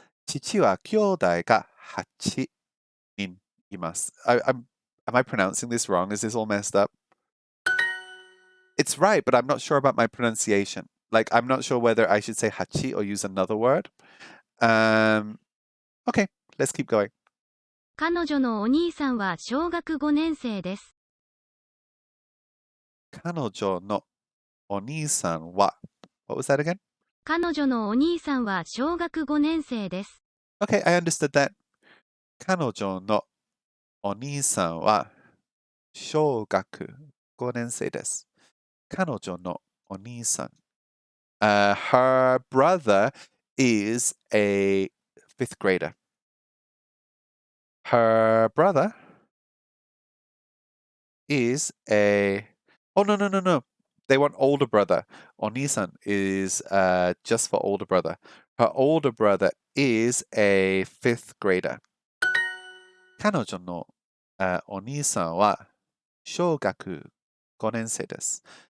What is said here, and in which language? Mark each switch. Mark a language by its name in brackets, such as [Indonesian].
[Japanese] 父は兄弟が8人います。 [English] Am I pronouncing this wrong? Is this all messed up? It's right, but I'm not sure about my pronunciation. Like, I'm not sure whether I should say hachi or use another word. Okay, let's keep going. [Japanese] 彼女のお兄さんは小学5年生です。彼女のお兄さんは [English] What was that again? [Japanese] 彼女のお兄さんは小学5年生です。 [English] Okay, I understood that. [Japanese] 彼女のお兄さんは小学5年生です。彼女のお兄さん。 [English] Her brother is a 5th grader. Her brother is a... Oh, no, no, no, no. They want older brother. Onisan is just for older brother. Her older brother is a 5th grader. [Japanese] 彼女のお兄さんは小学5年生です。